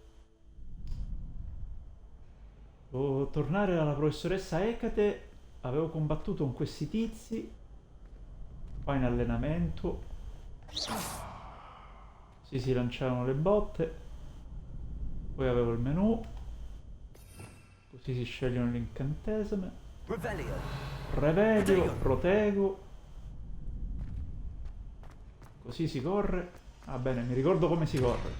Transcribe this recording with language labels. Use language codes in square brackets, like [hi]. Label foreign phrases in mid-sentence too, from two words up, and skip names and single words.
[it] Dovevo tornare alla professoressa Ecate. Avevo combattuto con questi tizi. Qua in allenamento. Si lanciavano le botte. Poi avevo il menu. Così si scegliono l'incantesime. Revelio. Revedio, protego. Così si corre. Ah bene, mi ricordo come si corre.